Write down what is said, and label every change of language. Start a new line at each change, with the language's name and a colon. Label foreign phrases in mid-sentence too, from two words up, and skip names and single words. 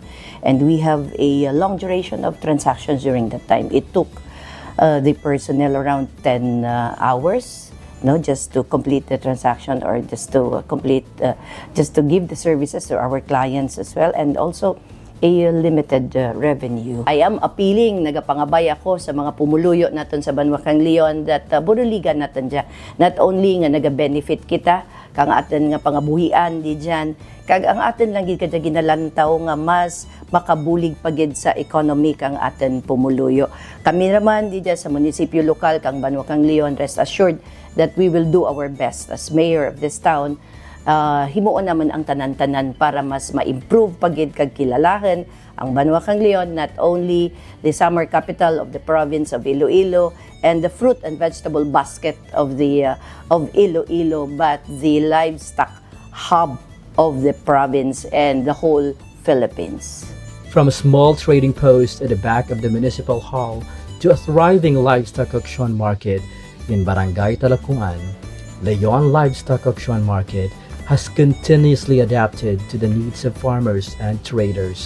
English: And we have a long duration of transactions during that time. It took the personnel around 10 hours, just to complete the transaction, or just to just to give the services to our clients as well, and also a limited revenue. I am appealing,
Kinaray-a: nagapangabay ako sa mga pumuluyo natin sa Banwakang Leon that buruligan natin dyan.
English: Not only
Kinaray-a: nga naga-benefit kita, kang atin nga pangabuhian di dyan, kag ang atin lang gid kadya ginalantaw nga mas makabulig pagid sa economy kang atin pumuluyo. Kami naman di dyan sa munisipyo lokal kang Banwakang Leon,
English: rest assured that we will do our best as mayor of this town.
Kinaray-a: Himuon naman ang tanan-tanan para mas ma-improve pagid kag kilalahan ang Banwakang Leon,
English: not only the summer capital of the province of Iloilo and the fruit and vegetable basket of Iloilo, but the livestock hub of the province and the whole Philippines. From a small trading post at the back of the municipal hall to a thriving livestock auction market in Barangay Talakungan, Leon Livestock Auction Market has continuously adapted to the needs of farmers and traders.